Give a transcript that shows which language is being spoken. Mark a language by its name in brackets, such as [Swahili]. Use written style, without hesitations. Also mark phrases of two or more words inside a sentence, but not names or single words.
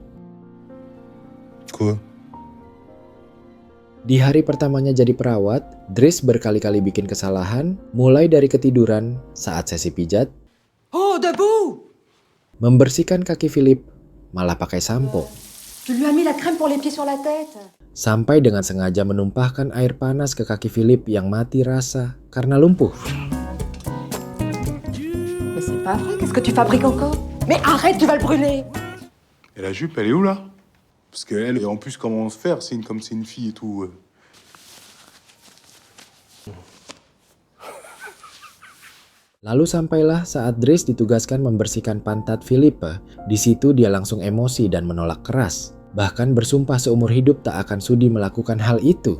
[French] Quoi? [Indonesian] Di hari pertamanya jadi perawat, Dries berkali-kali bikin kesalahan, mulai dari ketiduran saat sesi pijat, [French] Oh, debout! [Indonesian] membersihkan kaki Philippe, malah pakai sampo, [French] Tu lui as mis la crème pour les pieds sur la tête. [Indonesian] sampai dengan sengaja menumpahkan air panas ke kaki Philippe yang mati rasa karena lumpuh. [French] Mais c'est pas vrai, qu'est-ce que tu fabriques encore? Mais arrête, tu vas le brûler! Et la jupe, elle est où là? Parce qu'elle, en plus, comment se faire? Comme c'est une fille et tout. [Indonesian] Lalu sampailah saat Dries ditugaskan membersihkan pantat Philippe. Di situ dia langsung emosi dan menolak keras. Bahkan bersumpah seumur hidup tak akan sudi melakukan hal itu.